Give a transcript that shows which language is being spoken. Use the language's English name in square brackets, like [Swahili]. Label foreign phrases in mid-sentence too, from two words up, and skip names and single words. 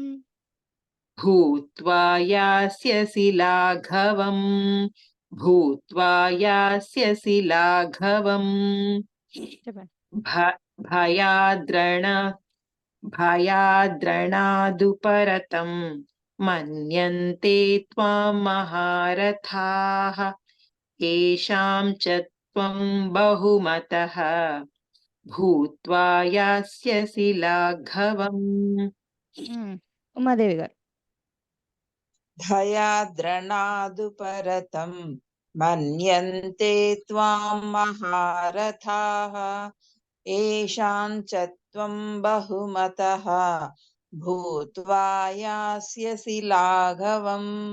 [Sanskrit] భూత్వా యాస్యసి లాఘవం భూత్వా యాస్యసి లాఘవం. [Telugu] చెప్పండి. [Sanskrit] భయాద్రణాదుపరతం మన్యంతే త్వాం మహారథాః యేషాం చ त्वं बहुमतः भूत्वा यास्यसि लाघवम्. [Telugu] ఉమాదేవి గారు. [Sanskrit] భయాద్రణాదుపరతం మన్యంతే త్వాం మహారథాః ఏషాం చ త్వం బహుమతః భూత్వా యాస్యసి లాఘవం.